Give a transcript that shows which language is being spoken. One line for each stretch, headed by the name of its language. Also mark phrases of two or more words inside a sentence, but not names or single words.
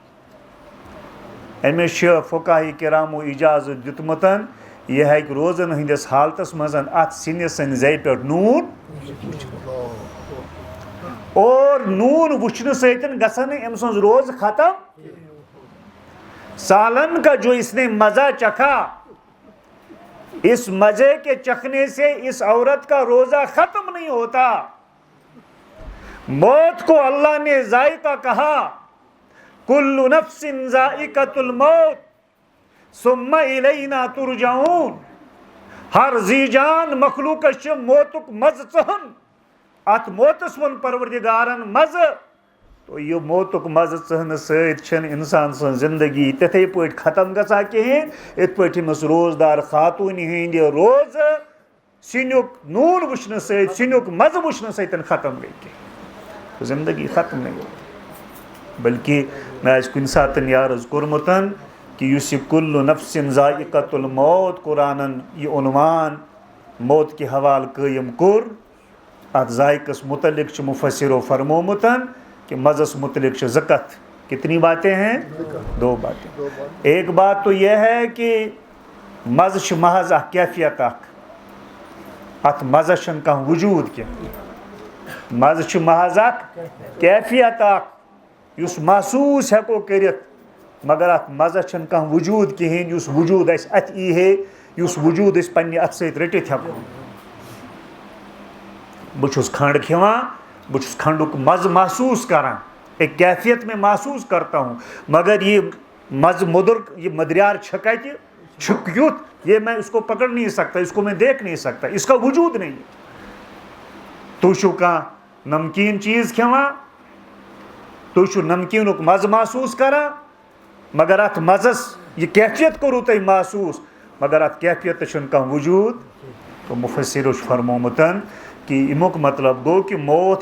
Kashmiri: امس فقہاء کرامو اجازت دیتمت یہ ہیکہِ روزن ہندس حالتس مز ات سنس زی پہ نون اور نون وچھنے سۭتۍ گژھن أمۍ سٕنٛز روز ختم
Urdu: سالن کا جو اس نے مزہ چکھا اس مزے کے چکھنے سے اس عورت کا روزہ ختم نہیں ہوتا موت کو اللہ نے ذائقہ کہا
Arabic: کل نفس ذائقۃ الموت ثم الینا ترجعون
Kashmiri: ہر زی جان مخلوقس موتک مزٕ ژہن ات موتس ون پروردگارن مزٕ تو یہ موتک مزٕ ژہنہٕ سۭتۍ چھنہٕ انسان سن زندگی تتھے پٲٹھۍ ختم گژھان کہیٖنۍ یِتھ پٲٹھۍ أمِس روزدار خاتوٗنہِ ہٕنٛدِ روزٕ سِنیُک نوٗن وٕچھنہٕ سۭتۍ سِنیُک مزٕ وٕچھنہٕ سۭتۍ ختم گٔے کینٛہہ
Urdu: زندگی ختم نہیں ہوتی بلکہ میں آج
Kashmiri: کُنہِ ساتہٕ یہِ عرض کوٚرمُت کہ یُس یہ
Arabic: کل نفس ذائقۃ الموت
Kashmiri: قرآنن یہ عنوان
Urdu: موت کے حوالہ
Kashmiri: قائم کوٚر ات ذائقس متعلق مفسرو فرمومت کہ مزس متعلق زٕ کتھ
Urdu: کتنی باتیں ہیں دو باتیں ایک بات تو یہ ہے
Kashmiri: کہ مزٕ محض اکھ کیفیت اکھ ات مزس چھنہٕ کانٛہہ وجوٗد کینٛہہ مزٕ محض اکھ کیفیت اکھ یُس محسوٗس ہیٚکو کٔرِتھ مگر ات مزس چھنہٕ کانٛہہ وجوٗد کِہیٖنۍ یُس وجوٗد اسہِ اتھِ یی ہے یُس وجوٗد أسۍ پننہِ اتھٕ سۭتۍ رٔٹِتھ ہیٚکو بہٕ چھُس کھنڈ کھٮ۪وان بہٕ چھُس کھنڈُک مزٕ محسوٗس کران
Urdu: ایک کیفیت میں محسوٗس کرتا ہوں مگر یہ
Kashmiri: مزٕ مدر یہ مدریار چھِ کتہِ چھُ کیُتھ
Urdu: یہ میں اس کو پکڑ نہیں سکتا اس کو میں دیکھ نہیں سکتا اس کا وجوٗد نہیں
Kashmiri: تُہۍ چھُو کانٛہہ نمکیٖن چیٖز کھٮ۪وان تُہۍ چھُو نمکیٖنُک مزٕ محسوٗس کران مگر ات مزس یہ کیفیت کوٚروٕ تۄہہِ محسوٗس مگر ات کیفیتس چھُنہٕ کانٛہہ وجوٗد تو مفسرو چھُ فرمومُت کہ امیُک مطلب گوٚو کہ موت